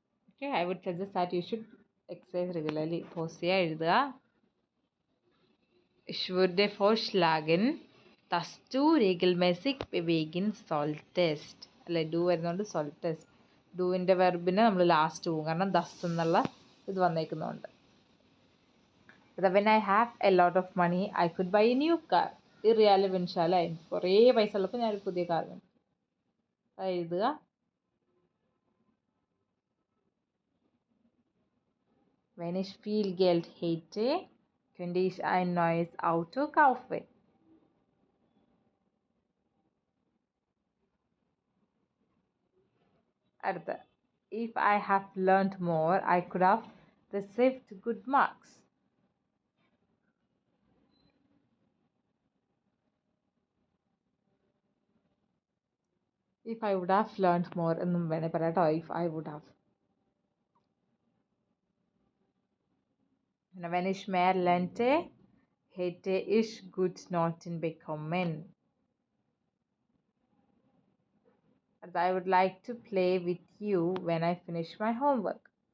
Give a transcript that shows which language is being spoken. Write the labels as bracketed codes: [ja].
[en] Okay, I would suggest that you should exercise regularly. [ml] Pose ചെയ്യുക, എഴുതുക. [de] Ich würde vorschlagen, dass du regelmäßig bewegen solltest. [ml] അല്ലെ, do വരുന്നതുകൊണ്ട് [de] solltest. [ml] ഡുവിൻ്റെ വെർബിന് നമ്മൾ last പോകും, കാരണം ദസ് എന്നുള്ള ഇത് വന്നേക്കുന്നതുകൊണ്ട്. [en] When I have a lot of money, I could buy a new car. [ml] Irrelevant അല്ലേ, കുറേ പൈസ ഉള്ളപ്പോൾ ഞാനൊരു പുതിയ കാർ വേണം. അത് എഴുതുക. [de] Wenn ich viel Geld hätte, könnte ich ein neues Auto kaufen. [en] അടുത്ത, if I have learned more, I could have received good marks. If I would have learned more [ml] എന്നും വേണേ പറയാം കേട്ടോ. [en] if I would have. [de] Wenn ich mehr lernte, hätte ich gut Noten bekommen. [en] I would like to play with you when I finish my homework.